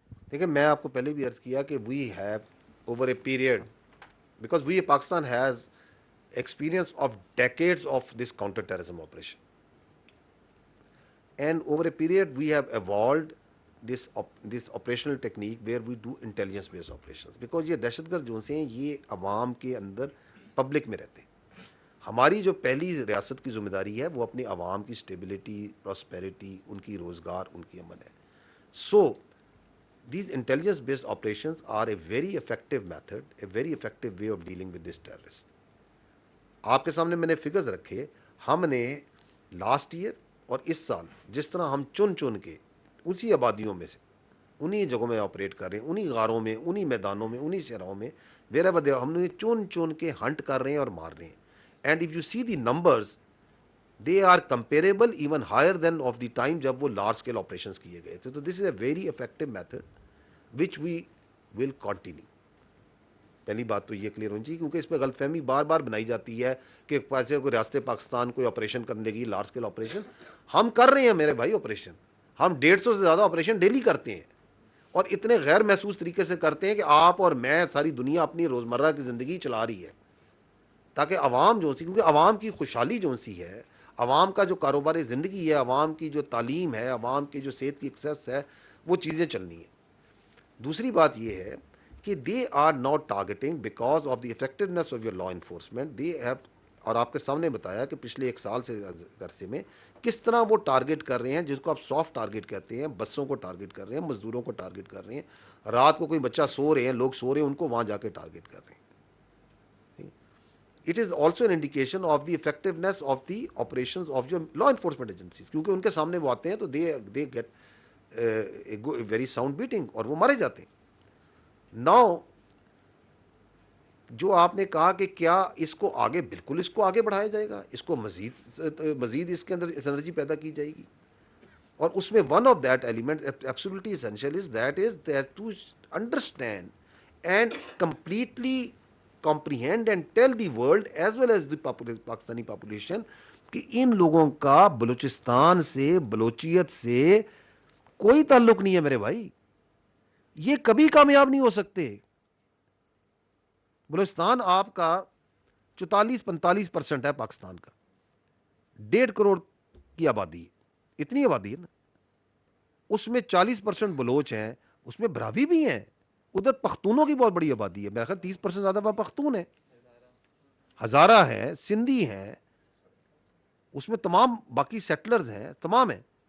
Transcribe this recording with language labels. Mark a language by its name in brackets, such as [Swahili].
[Urdu] دیکھیں, میں آپ کو پہلے بھی عرض کیا کہ [English] we have over a period, because we Pakistan has experience of decades of this counter terrorism operation, and over a period we have evolved this operational technique where we do intelligence based operations, because [Urdu] یہ دہشت گرد جو سے ہیں یہ عوام کے اندر public میں رہتے ہیں. ہماری جو پہلی ریاست کی ذمہ داری ہے وہ اپنی عوام کی اسٹیبلٹی, پراسپیرٹی, ان کی روزگار, ان کی امن ہے. سو [English] these intelligence based operations are a very effective method, a very effective way of dealing with this terrorist. [Urdu] آپ کے سامنے میں نے فگرز رکھے, ہم نے لاسٹ ایئر اور اس سال جس طرح ہم چن چن کے اسی آبادیوں میں سے انہی جگہوں میں آپریٹ کر رہے ہیں, انہی غاروں میں, انہی میدانوں میں, انہی شہروں میں, ہم نے چن چن کے ہنٹ کر رہے ہیں اور مار رہے ہیں. [English] and if you see the numbers, they are comparable even higher than of the time [Urdu] جب وہ لارج اسکیل آپریشنس کیے گئے تھے. [English] تو this is a very effective method which we will continue. [Urdu] پہلی بات تو یہ کلیئر ہونی چاہیے, کیونکہ اس پہ غلط فہمی بار بار بنائی جاتی ہے کہ پیسے کوئی ریاست پاکستان کوئی آپریشن کرنے کی, لارج اسکیل آپریشن ہم کر رہے ہیں میرے بھائی. آپریشن ہم 150 سے زیادہ آپریشن ڈیلی کرتے ہیں, اور اتنے غیر محسوس طریقے سے کرتے ہیں کہ آپ اور میں, ساری دنیا اپنی روزمرہ کی زندگی چلا رہی ہے, تاکہ عوام جو سی, کیونکہ عوام کی خوشحالی جو سی ہے, عوام کا جو کاروبار زندگی ہے, عوام کی جو تعلیم ہے, عوام کی جو صحت کی ایکسیس ہے, وہ چیزیں چلنی ہیں. دوسری بات یہ ہے کہ [English] They are not targeting because of the effectiveness of your law enforcement. They have, [Urdu] اور آپ کے سامنے بتایا کہ پچھلے ایک سال سے عرصے میں کس طرح وہ ٹارگیٹ کر رہے ہیں, جس کو آپ سافٹ ٹارگیٹ کہتے ہیں. بسوں کو ٹارگیٹ کر رہے ہیں, مزدوروں کو ٹارگیٹ کر رہے ہیں, رات کو کوئی بچہ سو رہے ہیں, لوگ سو رہے ہیں, ان کو وہاں جا کے ٹارگیٹ کر رہے ہیں. [English] It is also an indication of the effectiveness of the operations of your law enforcement agencies, [Urdu] کیونکہ ان کے سامنے وہ آتے ہیں تو [English] they get a very sound beating [Urdu] اور وہ مارے جاتے ہیں. Now جو آپ نے کہا کہ کیا اس کو آگے, بالکل اس کو آگے بڑھایا جائے گا, اس کو مزید اس کے اندر انرجی پیدا کی جائے گی. اور اس میں [English] one of that element absolutely essential is that to understand and completely comprehend and tell the world as well as the Pakistani population [Urdu] کہ ان لوگوں کا بلوچستان سے, بلوچیت سے کوئی تعلق نہیں ہے میرے بھائی. یہ کبھی کامیاب نہیں ہو سکتے. بلوچستان آپ کا 44-45% ہے پاکستان کا, 1.5 کروڑ کی آبادی ہے, اتنی آبادی ہے نا. اس میں 40% بلوچ ہیں, اس میں براوی بھی ہیں. ادھر پختونوں کی بہت بڑی آبادی ہے, میرا خیال 30% زیادہ وہاں پختون ہیں, ہزارہ ہیں, سندھی ہیں, اس میں تمام باقی سیٹلرز ہیں, تمام ہیں.